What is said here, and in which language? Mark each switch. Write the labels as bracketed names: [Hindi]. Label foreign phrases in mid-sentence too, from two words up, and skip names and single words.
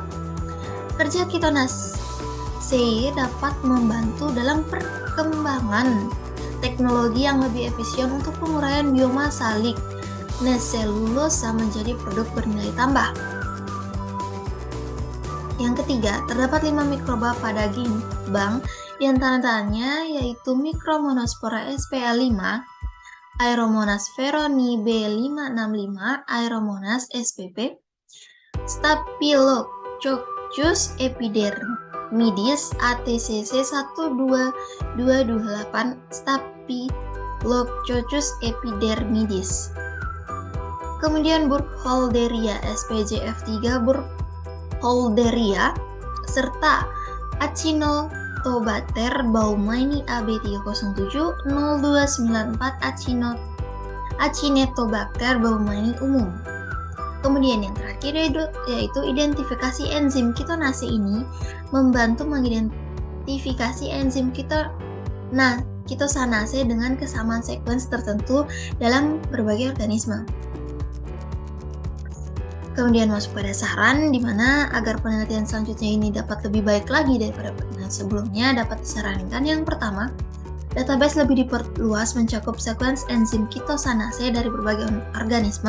[Indonesian] Kerja kitonase dapat membantu dalam perkembangan teknologi yang lebih efisien untuk penguraian biomasa lignoselulosa menjadi produk bernilai tambah. Yang ketiga, terdapat 5 mikroba pada gimbang, di antaranya yaitu Micromonospora SPL5, Aeromonas veronii B565, Aeromonas SPP, Staphylococcus epidermidis ATCC 12228, Staphylococcus epidermidis. Kemudian Burkholderia SPJF3, Burkholderia, serta Acinetobacter baumannii AB307 0294 Acinetobacter baumannii umum. Kemudian yang terakhir yaitu identifikasi enzim kitonase ini membantu mengidentifikasi enzim kitosanase dengan kesamaan sekuens tertentu dalam berbagai organisme. Kemudian masuk pada saran, di mana agar penelitian selanjutnya ini dapat lebih baik lagi daripada penelitian sebelumnya, dapat disarankan yang pertama, database lebih diperluas mencakup sekuens enzim kitosanase dari berbagai organisme.